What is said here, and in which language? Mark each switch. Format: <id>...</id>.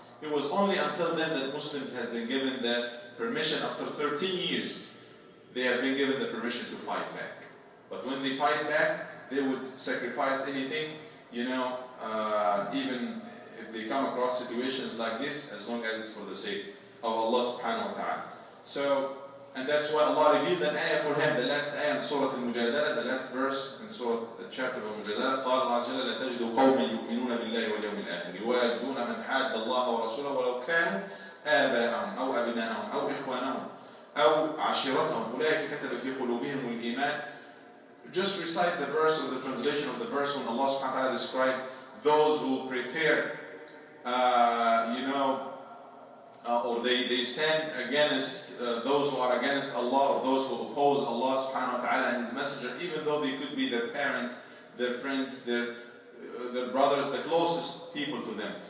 <en>It was only until then that Muslims has been given the permission. After 13 years, they have been given the permission to fight back. But when they fight back, they would sacrifice anything, you know, even if they come across situations like this, as long as it's for the sake of Allah subhanahu wa ta'ala. So, and that's why Allah revealed an ayah for him, the last ayah in Surah Al-Mujadala, the last verse in Surah, the chapter of Al-Mujadala,</en> <ar>قال الله عز وجل لا تجد قوما يؤمنون بالله واليوم الآخر يوادون من حاد الله ورسوله ولو كانوا آباءهم أو أبناءهم أو إخوانهم أو عشيرتهم أولئك كتب في قلوبهم الإيمان.</ar> <en>Just recite the verse, or the translation of the verse, when Allah subhanahu wa ta'ala described those who prefer, you know, or they stand against those who are against Allah, or those who oppose Allah subhanahu wa ta'ala and His Messenger, even though they could be their parents, their friends, their brothers, the closest people to them.</en>